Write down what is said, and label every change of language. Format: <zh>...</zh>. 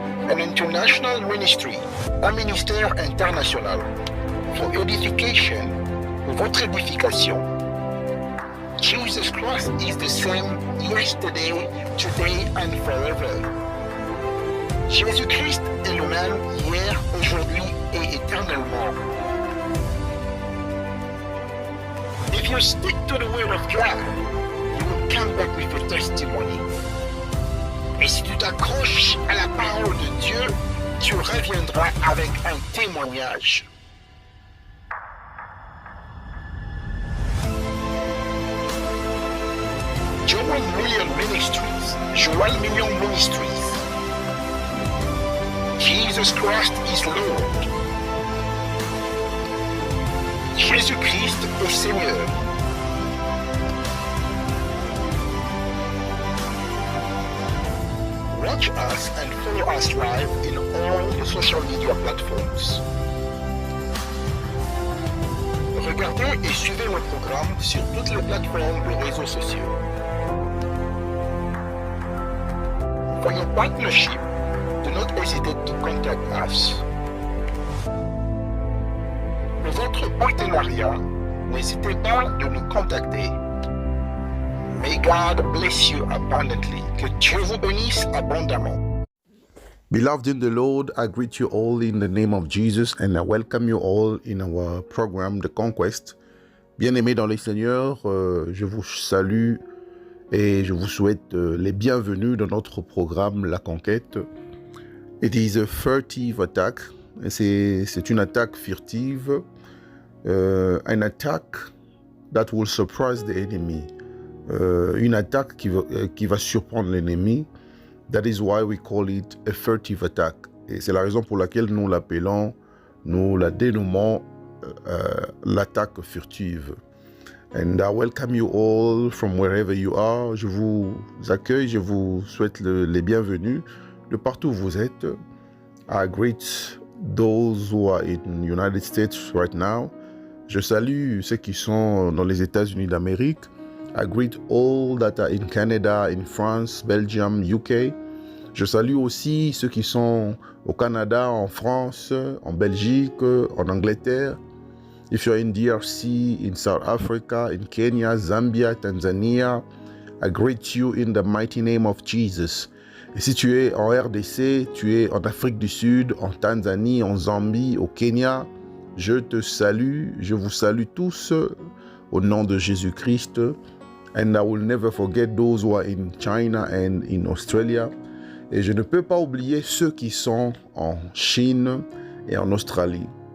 <en>An international ministry,</en> <fr>un ministère international,</fr> <en>for edification,</en> <fr>pour votre édification.</fr> <en>Jesus Christ is the same yesterday, today and forever.</en> <fr>Jésus-Christ est le même hier, aujourd'hui et éternellement.</fr> <en>If you stick to the word of God, you will come back with a testimony.</en> <fr>Et si tu t'accroches à la parole de Dieu, tu reviendras avec un témoignage.</fr> <en>Joel Million Ministries. Joel Million Ministries. Jesus Christ is Lord.</en> <fr>Jésus-Christ est Seigneur.</fr> <en>Watch us and follow us live in all the social media platforms.</en> <fr>Regardez et suivez nos programmes sur toutes les plateformes de réseaux sociaux.</fr> <en>For your partnership, do not hesitate to contact us.</en> <fr>Pour votre partenariat, n'hésitez pas de nous contacter.</fr> <en>May God bless you abundantly.</en> <fr>Que Dieu vous bénisse abondamment.</fr> <en>Beloved in the Lord, I greet you all in the name of Jesus and I welcome you all in our program, The Conquest.</en> <fr>Bien-aimés dans le Seigneur, je vous salue et je vous souhaite les bienvenus dans notre programme, La Conquête.</fr> <en>It is a furtive attack.</en> <fr>C'est une attaque furtive,</fr> <en>an attack that will surprise the enemy.</en> <fr>Une attaque qui va surprendre l'ennemi.</fr> <en>That is why we call it a furtive attack.</en> <fr>Et c'est la raison pour laquelle nous l'appelons, nous la dénommons l'attaque furtive.</fr> <en>And I welcome you all from wherever you are.</en> <fr>Je vous accueille, je vous souhaite les bienvenus de partout où vous êtes.</fr> <en>I greet those who are in the United States right now.</en> <fr>Je salue ceux qui sont dans les États-Unis d'Amérique.</fr> <en>I greet all that are in Canada, in France, Belgium, UK.</en> <fr>Je salue aussi ceux qui sont au Canada, en France, en Belgique, en Angleterre.</fr> <en>If you're in DRC, in South Africa, in Kenya, Zambia, Tanzania, I greet you in the mighty name of Jesus.</en> <fr>Et si tu es en RDC, tu es en Afrique du Sud, en Tanzanie, en Zambie, au Kenya, je te salue, je vous salue tous au nom de Jésus-Christ.</fr> <en>And I will never forget those who are in China and in Australia.</en> <fr>Et je ne peux pas oublier ceux qui sont en Chine et en Australie.</fr>